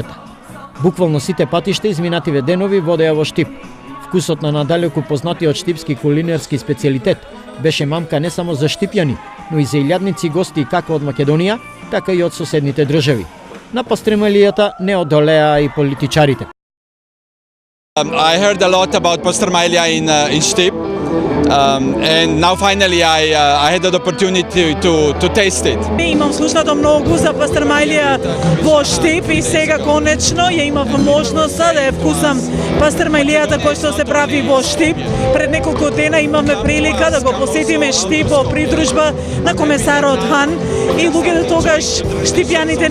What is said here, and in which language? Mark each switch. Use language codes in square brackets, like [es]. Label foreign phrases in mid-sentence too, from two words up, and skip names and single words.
[mk] Буквално сите патишта изминативе денови водеа во Штип. Вкусот на надалеку познатиот штипски кулинарски специјалитет беше мамка не само за штипјани, но и за илјадници гости како од Македонија, така и од соседните држави. На пастрамелијата не одолеа и политичарите. [en] I heard a lot about Pastramalia in Stip, and now finally I had the opportunity to taste it. [mk] Имам слушнато многу за пастрамелија во Штип и сега конечно ја имав можноста да ја вкусам пастрамелијата која што се прави во Штип. Пред неколку дена имаме прилика да го посетиме Штип во придружба на комесарот Хан и луѓето тогаш штипјаните